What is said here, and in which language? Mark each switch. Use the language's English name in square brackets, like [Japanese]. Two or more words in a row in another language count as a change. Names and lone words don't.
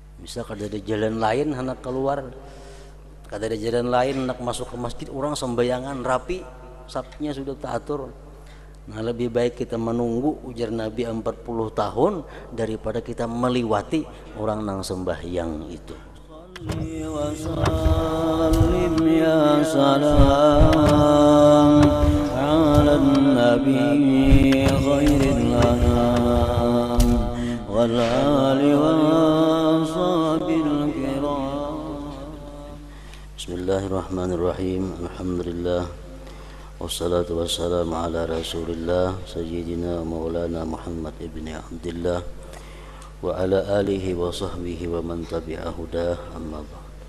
[Banjar] Bisa kada ada jalan lain hendak keluar, kada ada jalan lain hendak masuk ke masjid, orang sembayangan rapi, sapnya sudah teratur. Nah lebih baik kita menunggu ujar Nabi 40 tahun daripada kita meliwati orang nang sembahyang itu. [Arabic] وسلم يا سلام على نبي خير الأنام والآل والصحب الكرام. بسم الله الرحمن الرحيم. الحمد لله والصلاة والسلام على رسول الله سيدنا مولانا محمد بن عبد الله وعلى آله وصحبه ومن تبع الهدى، أما بعد.